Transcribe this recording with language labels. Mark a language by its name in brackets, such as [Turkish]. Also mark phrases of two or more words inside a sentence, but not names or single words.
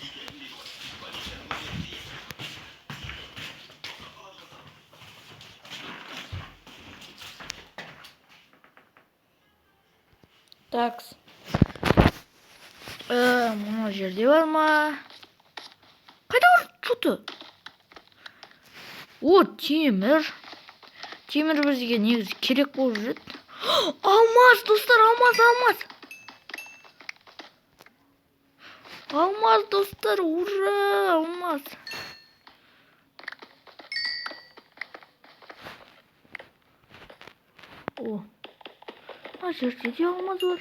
[Kazakh] Так. Мына жерде бар ма? Қайда бар? Что-то. О, темір. Темір бізге негізі керек болып жүреді. Алмаз, достар, алмаз. Алмаз, достар, ура, алмаз. О, мына жерде де алмаз бар.